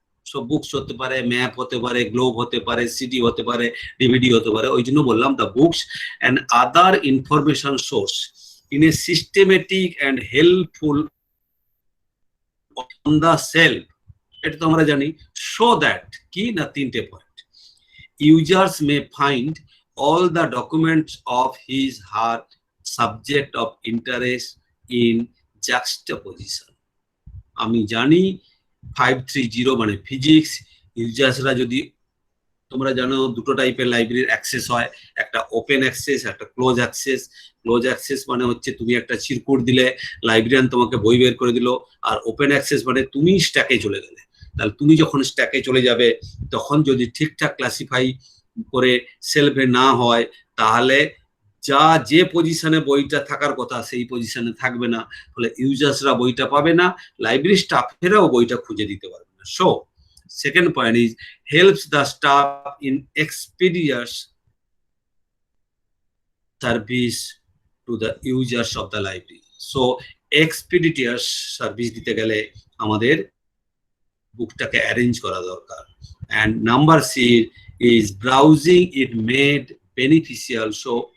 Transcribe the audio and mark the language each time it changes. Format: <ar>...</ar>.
<bn>So books হতে পারে, map হতে পারে, গ্লোব হতে পারে, সিডি হতে পারে, ডিভিডি হতে পারে। ওই জন্য বললাম</bn> <en>the books and other information source in a systematic and helpful on the shelf,</en> <bn>এটা তো আমরা জানি।</bn> <en>so that</en> <bn>কি না, 3টে point.</bn> <en>users may find all the documents of his her subject of interest in juxtaposition.</en> <bn>আমি জানি 530 মানে ফিজিক্স ইউজার্সরা যদি, তোমরা জানো দুটো টাইপের লাইব্রেরির অ্যাক্সেস হয়, একটা ওপেন অ্যাক্সেস, একটা ক্লোজ অ্যাক্সেস। ক্লোজ অ্যাক্সেস মানে হচ্ছে তুমি একটা চিরকুট দিলে, লাইব্রেরিয়ান তোমাকে বই বের করে দিল। আর ওপেন অ্যাক্সেস মানে তুমি স্ট্যাকে চলে গেলে। তাহলে তুমি যখন স্ট্যাকে চলে যাবে, তখন যদি ঠিকঠাক ক্লাসিফাই করে সেলফে না হয়, তাহলে যে পজিশনে বইটা থাকার কথা সেই পজিশনে থাকবে না, ফলে ইউজার্সরা বইটা পাবে না, লাইব্রেরি স্টাফেরাও বইটা খুঁজে দিতে পারবে না।</bn> <en>So second point is helps the staff in expeditious service to the users of the library.</en> <bn>So expeditious service দিতে গেলে আমাদের বুকটাকে অ্যারেঞ্জ করা দরকার।</bn> <en>and number C is browsing it made beneficial. So</en>